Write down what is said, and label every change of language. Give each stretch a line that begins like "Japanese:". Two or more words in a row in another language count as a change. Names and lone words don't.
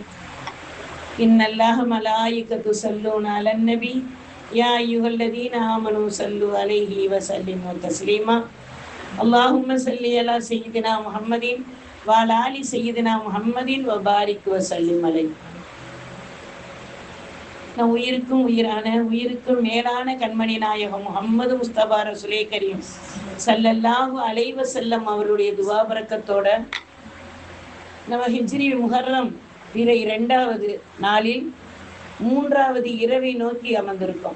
Arabic: إن الله ملائكته يصلون على النبي يا أيها الذين آمنوا صلوا عليه وسلموا تسليما. اللهم صل على سيدنا محمد وعلى آل سيدنا محمد وبارك وسلم عليه.
Tamil: நம் உயிருக்கும் உயிரான உயிருக்கும் மேலான கண்மணி நாயகம் முஹம்மது முஸ்தபா ரசூலே கரீம்
Arabic: صلى الله عليه وسلم
Tamil: அவருடைய துவா பரக்கத்தோட நம்ம ஹிஜ்ரி முஹர்ரம் பிற 2வது நாளில் 3வது இரவை நோக்கி அமர்ந்திருக்கோம்.